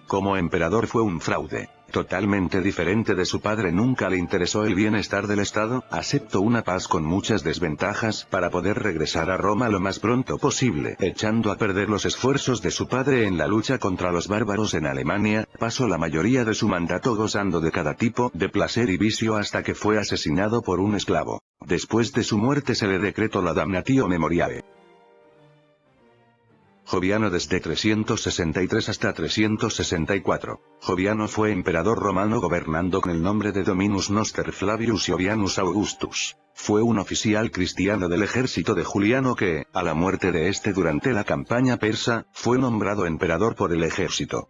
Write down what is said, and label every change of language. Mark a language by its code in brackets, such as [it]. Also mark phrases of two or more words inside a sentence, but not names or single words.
[es] Como emperador fue un fraude. Totalmente diferente de su padre, nunca le interesó el bienestar del Estado, aceptó una paz con muchas desventajas para poder regresar a Roma lo más pronto posible, echando a perder los esfuerzos de su padre en la lucha contra los bárbaros en Alemania. Pasó la mayoría de su mandato gozando de cada tipo de placer y vicio hasta que fue asesinado por un esclavo. Después de su muerte se le decretó la [la] damnatio memoriae. [es] Joviano desde 363 hasta 364. Joviano fue emperador romano gobernando con el nombre de Dominus Noster Flavius Jovianus Augustus. Fue un oficial cristiano del ejército de Juliano que, a la muerte de este durante la campaña persa, fue nombrado emperador por el ejército.